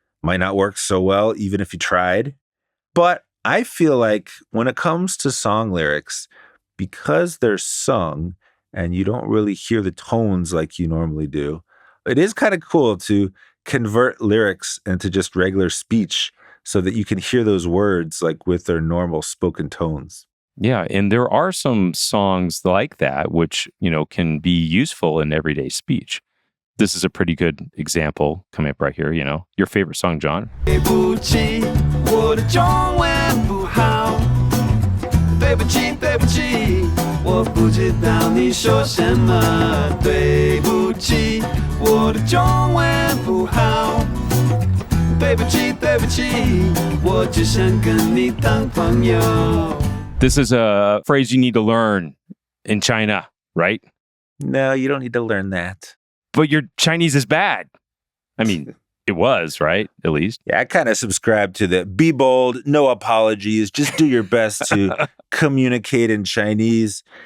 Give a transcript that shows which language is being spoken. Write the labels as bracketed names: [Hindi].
[English] Might not work so well, even if you tried. But I feel like when it comes to song lyrics, because they're sung and you don't really hear the tones like you normally do, it is kind of cool to convert lyrics into just regular speech so that you can hear those words like with their normal spoken tones. Yeah, and there are some songs like that which, can be useful in everyday speech. This is a pretty good example coming up right here, your favorite song, John. [Chinese] 对不起，我的中文不好。对不起，对不起，我不知道你说什么。对不起，我的中文不好。对不起，对不起，我只想跟你当朋友。 [English] This is a phrase you need to learn in China, right? No, you don't need to learn that. But your Chinese is bad. I mean, it was, right? At least. Yeah, I kind of subscribe to the be bold, no apologies, just do your best to communicate in Chinese.